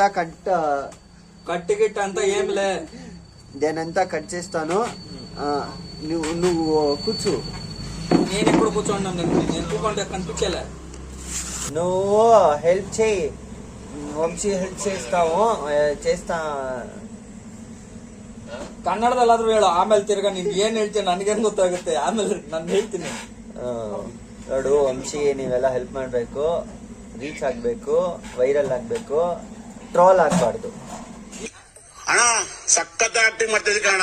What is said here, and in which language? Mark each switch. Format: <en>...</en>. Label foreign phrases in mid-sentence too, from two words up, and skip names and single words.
<te>కట్ గిట్ అంతా ఏం లే. దేనంతా కట్ చేస్తాను. నువ్వు కూర్చో. నేను ఎప్పుడు కూర్చోండి? నేను కూర్చోండి కనిపించలే. నువ్వు హెల్ప్ చేయి. వంశీ హెల్ప్ చేస్తా.</te> <kn>ಕನ್ನಡದಲ್ಲಾದ್ರೂ ಹೇಳು. ಆಮೇಲೆ ತಿರ್ಗಾ ನಿನ್ ಏನ್ ಹೇಳ್ತೀನಿ ನನ್ಗೇನ್ ಗೊತ್ತಾಗುತ್ತೆ. ಆಮೇಲೆ ನಾನು ಹೇಳ್ತೀನಿ. ನೋಡು ವಂಶಿ, ನೀವೆಲ್ಲ ಹೆಲ್ಪ್ ಮಾಡ್ಬೇಕು. ರೀಚ್ ಆಗ್ಬೇಕು, ವೈರಲ್ ಆಗ್ಬೇಕು, ಟ್ರೋಲ್ ಆಗ್ಬಾರ್ದು. ಅಣ್ಣ ಸಖತ್ ಆಕ್ಟಿಂಗ್ ಮಾಡ್ತಿದ್ದೆ ಕಣ.</kn>